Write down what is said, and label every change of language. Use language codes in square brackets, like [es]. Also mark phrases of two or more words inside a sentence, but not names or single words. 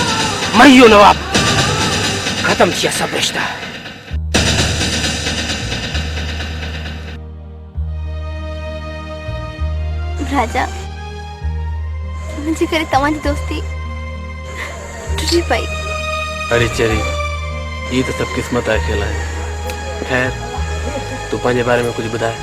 [sd] मरी वियो नवाब ख़तम थी विया सभु रिश्ता राजा मुंहिंजे करे तव्हांजी दोस्ती टुटी पई अरे चरी [ur] یہ تو سب قسمت [sd] आहे खेल आहे खैर तू पंहिंजे बारे में कुछ ॿुधाए